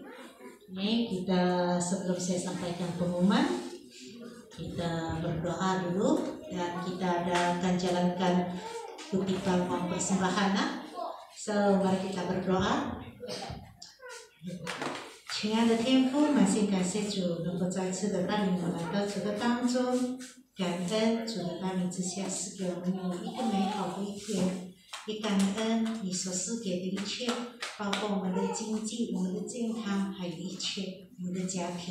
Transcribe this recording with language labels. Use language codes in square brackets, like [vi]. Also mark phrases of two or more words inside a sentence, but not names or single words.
[id] Ini kita sebelum saya sampaikan pengumuman, kita berdoa dulu dan kita akan jalankan kutipan persembahan. So mari kita berdoa. [zh] 亲爱的天父，满心感谢主能够再次的带领我来到主的当中，感恩主的带领之下赐给我们有一个美好的一天，也感恩你所赐给的一切，包括我们的经济、我们的健康，还有一切我们的家庭。